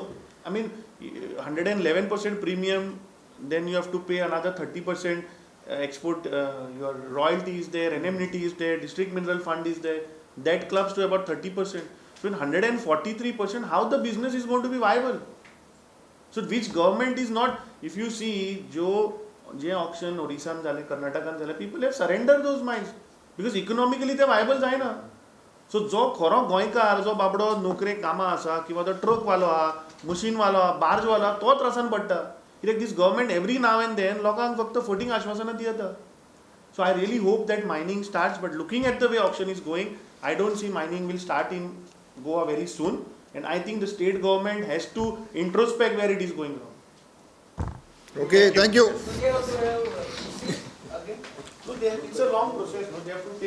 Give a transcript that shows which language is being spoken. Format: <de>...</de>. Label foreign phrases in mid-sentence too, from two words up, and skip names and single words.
<en>I mean, 111% premium, then you have to pay another 30% export, your royalty is there, NMNT is there, district mineral fund is there. That clubs to about 30%. So in 143%, how the business is going to be viable? So which government is not, if you see,</en> <kok>जे auction Odisha झाले, Karnataka झाले,</kok> <en>people have surrendered those mines because economically they viable जायना.</en> <kok>So जो खरो गोंयकार जो बाबडो नोकरेक कामा आसा किंवा तो ट्रक वालो आहा, मशीन वालो आहा, बार्ज वालो आहा, तो त्रासान पडटा.</kok> <en>Like this government every now and then</en> <kok>लोकांक फक्त फटींग आश्वासनां दिता.</kok> <en>So I really hope that mining starts, but looking at the way auction is going, I don't see mining will start in Goa very soon, and I think the state government has to introspect where it is going wrong. Okay, thank you. So they have to have, again? So it's a long process. No, they have to take</en>